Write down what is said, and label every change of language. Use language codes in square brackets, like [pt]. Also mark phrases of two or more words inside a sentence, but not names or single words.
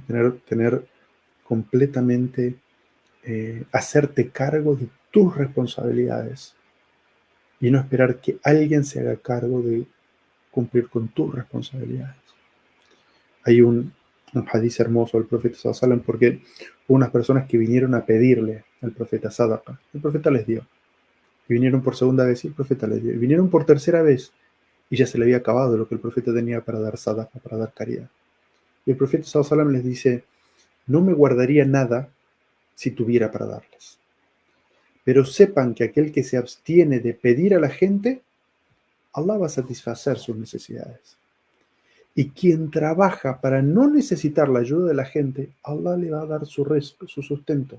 [es] Tener completamente, hacerte cargo de tus responsabilidades y no esperar que alguien se haga cargo de cumplir con tus responsabilidades. Hay un hadiz hermoso del profeta [ar] صلى الله عليه وسلم [es] porque hubo unas personas que vinieron a pedirle al profeta sadaqa. El profeta les dio. Y vinieron por segunda vez y el profeta les dio. Y vinieron por tercera vez y ya se le había acabado lo que el profeta tenía para dar sadaqa, para dar caridad. Y el profeta [ar] صلى الله عليه وسلم [es] les dice, no me guardaría nada si tuviera para darles. Pero sepan que aquel que se abstiene de pedir a la gente, Allah va a satisfacer sus necesidades. Y quien trabaja para no necesitar la ayuda de la gente, Allah le va a dar su sustento.